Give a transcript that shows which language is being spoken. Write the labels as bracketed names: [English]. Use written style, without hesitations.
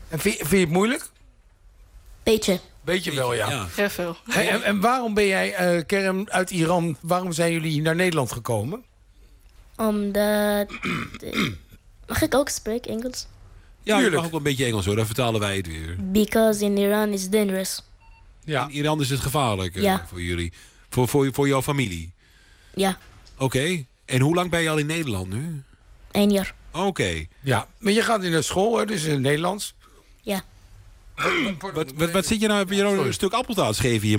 [Dutch] En vind je het moeilijk? Beetje. Beetje wel, ja. Heel veel. Hey, en waarom ben jij, Kerem, uit Iran, waarom zijn jullie naar Nederland gekomen? Omdat... Mag ik ook spreken Engels? Ja, tuurlijk. Je mag ook een beetje Engels hoor, dan vertalen wij het weer. [English] Because in Iran is dangerous. [Dutch] Ja. In Iran is het gevaarlijk voor jullie. Voor jouw familie. Ja. Oké. Okay. En hoe lang ben je al in Nederland nu? 1 jaar. Oké. Okay. Ja, maar je gaat in de school, hè, dus in het Nederlands. Ja. Wat zit je nou? Heb je nou een stuk appeltaart geven hier?